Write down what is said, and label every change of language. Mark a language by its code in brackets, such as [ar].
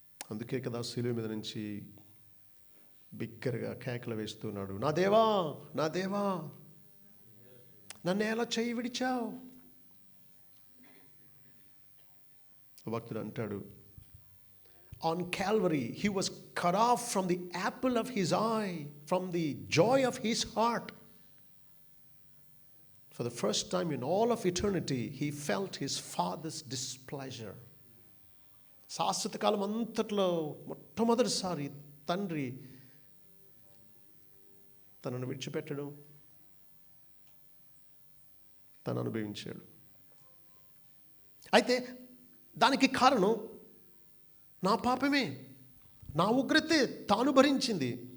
[te] అందుకే కదా శిలువ మీద నుంచి బిగ్గరగా కేకలు వేస్తున్నాడు, నా దేవా, నా దేవా, నన్ను ఎలా చేయి విడిచావు? భక్తుడు అంటాడు, [en] on Calvary he was cut off from the apple of his eye, from the joy of his heart. For the first time in all of eternity he felt his father's displeasure. [te] శాశ్వత కాలం అంతట్లో మొట్టమొదటిసారి తండ్రి తనను విడిచిపెట్టడం తను అనుభవించాడు. అయితే దానికి కారణం నా పాపమే, నా ఉగ్రతే తాను భరించింది.